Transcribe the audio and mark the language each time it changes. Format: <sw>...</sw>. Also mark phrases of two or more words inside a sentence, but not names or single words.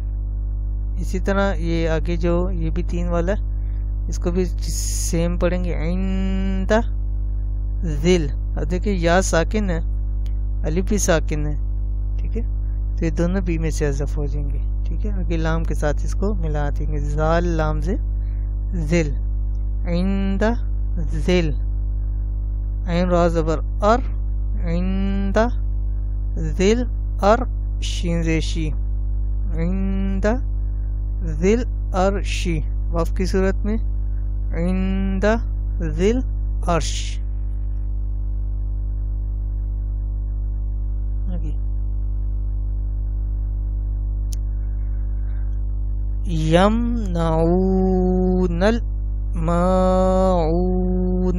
<ur>اسی طرح یہ آگے جو یہ بھی 3 والا ہے، اس کو بھی سیم پڑھیں گے.</ur> <ar>عند ذل،</ar> <ur>اب دیکھیں یا ساکن ہے، الف بھی ساکن ہے. ٹھیک ہے. تو یہ دونوں بی میں سے حذف ہو جائیں گے. ٹھیک ہے. آگے لام کے ساتھ اس کو ملا دیں گے.</ur> <ar>زال لام سے ذل، عند ذل، عین را زبر ار، عند ذل ار، شین زیر شی، عند ذل ارشی.</ar> <ur>وقف کی صورت میں</ur> <ar>عند ذل عرش. آگے یمنعون الماعون.</ar>